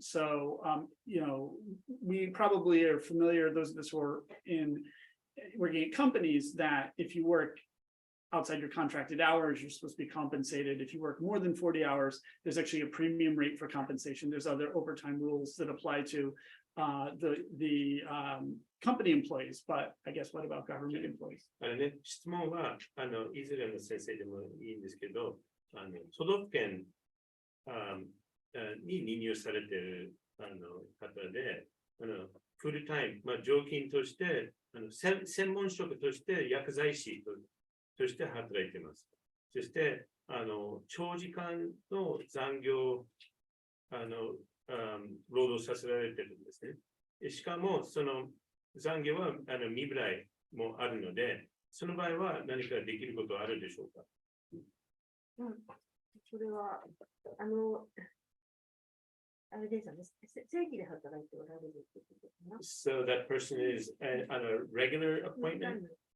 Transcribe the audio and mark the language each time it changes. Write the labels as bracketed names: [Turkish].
[English] So, we probably are familiar, those of us who are working at companies, that if you work outside your contracted hours, you're supposed to be compensated. If you work more than 40 hours, there's actually a premium rate for compensation. There's other overtime rules that apply to the company employees, but I guess what about government employees? [Japanese] 質問は、いずれの先生でもいいんですけど、都道府県に任用されている方で、フルタイム、常勤として、専門職として薬剤師として働いています。そして、長時間の残業、労働させられているんですね。しかも、その残業は未払いもあるので、その場合は何かできることはあるでしょうか。それは、あれですよね、正規で働いておられるってことかな。 [English] So that person is on a regular appointment?